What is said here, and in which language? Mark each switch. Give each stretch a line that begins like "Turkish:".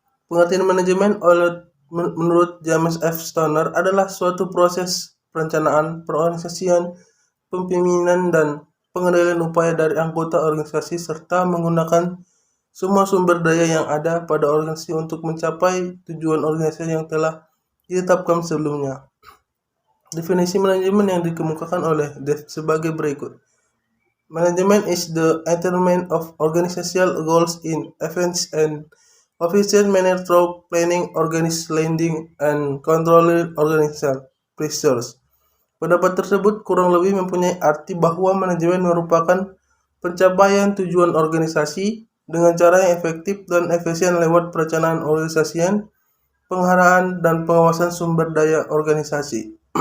Indonesian: Pengertian manajemen menurut James F. Stoner adalah suatu proses perencanaan, perorganisasian, pemimpinan, dan pengendalian upaya dari anggota organisasi serta menggunakan semua sumber daya yang ada pada organisasi untuk mencapai tujuan organisasi yang telah ditetapkan sebelumnya. Definisi manajemen yang dikemukakan oleh Dave sebagai berikut.
English: Management is the attainment of organizational goals in events and efficient manner through planning, organized leading, and controlling organizational pressures.
Indonesian: Pendapat tersebut kurang lebih mempunyai arti bahwa manajemen merupakan pencapaian tujuan organisasi dengan cara yang efektif dan efisien lewat perencanaan organisasian, pengaraan, dan pengawasan sumber daya organisasi.